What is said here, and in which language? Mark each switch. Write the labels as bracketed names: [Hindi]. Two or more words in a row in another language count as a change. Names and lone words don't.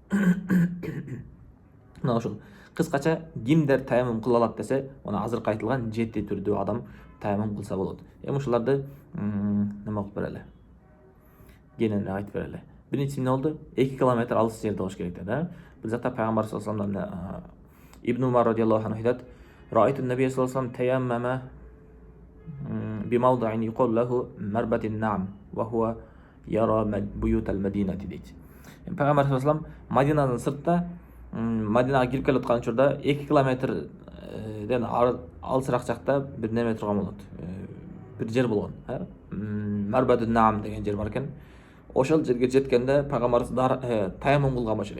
[Kyrgyz] Мына ошол кыскача кимдер таямым кыла алат десе, мына азыркы айтылган 7 түрдүү адам таямым кылса болот. Эми ушуларды неме кылып берели? Кененирээк айтып берели. Биринчиси эмне болду? 2 километр алыс жерде болуш керек dedi. Бул жакта пайгамбар [Arabic] صلى الله عليه وسلم Ибн Умар رضي الله عنه айтат: "رأيت النبي صلى الله عليه وسلم تيمم بموضع يقال له مربد النعم وهو يرى بيوت المدينة" дейт. [Kyrgyz] Пайгамбар [Arabic] صلى الله عليه وسلم [Kyrgyz] Мадинадан сыртта, Мадинага кирип келе аткан учурда 2 километрден алысыраак жакта бир неме турган болот. Бир жер болгон, Марбатун Наам деген жер бар экен. Ошол жерге жеткенде пайгамбарыбыз таяммум кылган болчу дейт.